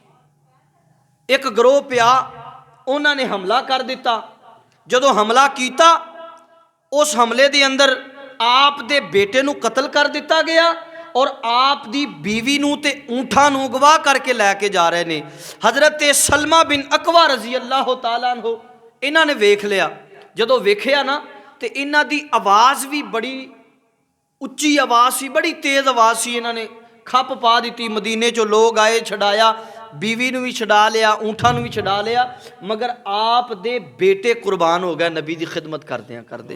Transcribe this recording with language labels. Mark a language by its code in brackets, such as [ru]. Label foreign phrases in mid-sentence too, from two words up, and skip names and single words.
[pa] اک گروہ پیا، اوہناں نے حملہ کر دتا. جدوں حملہ کیا، اس حملے دے اندر آپ دے بیٹے نوں قتل کر دتا گیا، اور آپ دی بیوی نوں تے اوٹھاں نوں اغوا کر کے لے کے جا رہے نے. حضرت سلمہ بن اکوع رضی اللہ تعالیٰ عنہ انہاں نے ویکھ لیا. جدوں ویکھیا نا، تو انہاں دی آواز بھی بڑی اچی آواز سی، بڑی تیز آواز سی. انہاں نے کھپ پا دی. مدینے چوں لوک آئے، چھڑایا، بیوی نوں بھی چھڑا لیا، اوٹھاں نوں بھی چھڑا لیا، مگر آپ دے بیٹے قربان ہو گئے نبی کی خدمت کردے.